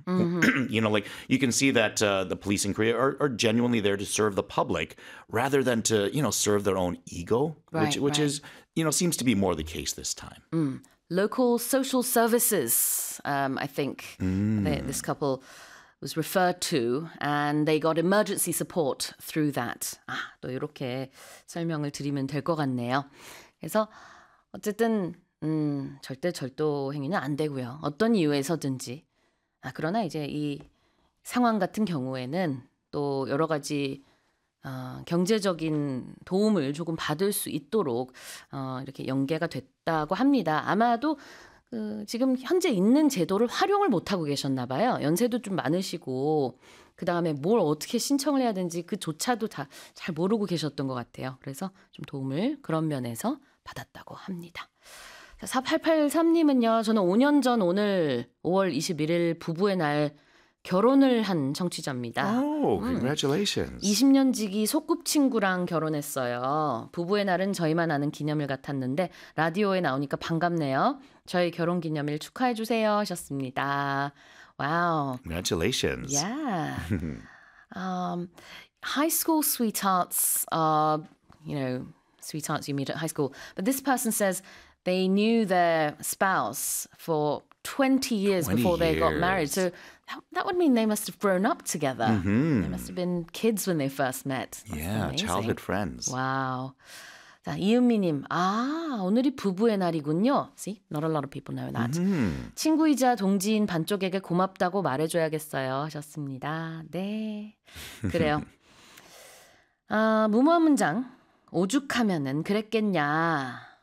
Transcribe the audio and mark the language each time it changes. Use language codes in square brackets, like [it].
[en] Like you can see that the police in Korea are genuinely there to serve the public rather than to, serve their own ego. Which is, seems to be more the case this time. Local social services, I think this couple was referred to, and they got emergency support through that. [ko] 아, 또 이렇게 설명을 드리면 될것 같네요. 그래서 어쨌든 절대 절도 행위는 안 되고요. 어떤 이유에서든지. 아, 그러나 이제 이 상황 같은 경우에는 또 여러 가지 경제적인 도움을 조금 받을 수 있도록 이렇게 연계가 됐다고 합니다. 아마도 지금 현재 있는 제도를 활용을 못하고 계셨나 봐요. 연세도 좀 많으시고 그다음에 뭘 어떻게 신청을 해야 되는지 그조차도 다잘 모르고 계셨던 것 같아요. 그래서 좀 도움을 그런 면에서 받았다고 합니다. 4883님은요, 저는 5년 전 오늘 5월 21일 부부의 날 결혼을 한 청취자입니다. [en] Oh, congratulations. [ko] 20년 지기 소꿉친구랑 결혼했어요. 부부의 날은 저희만 아는 기념일 같았는데 라디오에 나오니까 반갑네요. 저희 결혼 기념일 축하해 주세요 하셨습니다. 와우. [en] Congratulations. Yeah. High school sweethearts are, sweethearts you meet at high school. But this person says they knew their spouse for 20 years 20 before they got married. So years. that would mean they must have grown up together. They must have been kids when they first met. That's Yeah, childhood amazing. friends. [ko] 와우. 자, 이은미님. 아, 오늘이 부부의 날이군요. [en] See? Not a lot of people know that. [ko] 친구이자 동지인 반쪽에게 고맙다고 말해줘야겠어요. 하셨습니다. 네. 그래요. 아, 무모한 문장. 오죽하면은 그랬겠냐.